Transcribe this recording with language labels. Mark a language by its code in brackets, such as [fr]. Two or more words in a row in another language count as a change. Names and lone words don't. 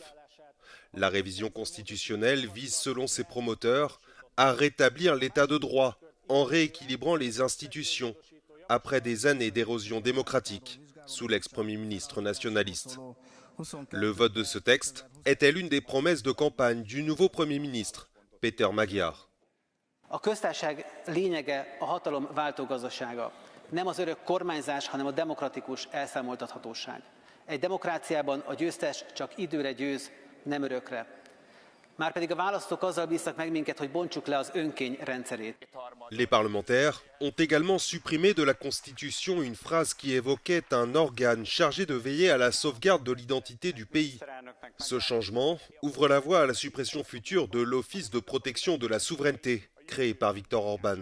[fr] La révision constitutionnelle vise, selon ses promoteurs, à rétablir l'état de droit en rééquilibrant les institutions après des années d'érosion démocratique sous l'ex-premier ministre nationaliste. Le vote de ce texte était l'une des promesses de campagne du nouveau premier ministre, Péter Magyar. [hu] A köztársaság lényege a hatalom váltógazdasága. Nem az örök kormányzás, hanem a demokratikus elszámoltathatóság. Egy demokráciában a győztes csak időre győz, nem örökre. Márpedig a választók azzal bíztak meg minket, hogy bontsuk le az önkény rendszerét. [fr] Les parlementaires ont également supprimé de la Constitution une phrase qui évoquait un organe chargé de veiller à la sauvegarde de l'identité du pays. Ce changement ouvre la voie à la suppression future de l'Office de protection de la souveraineté, créé par Viktor Orban.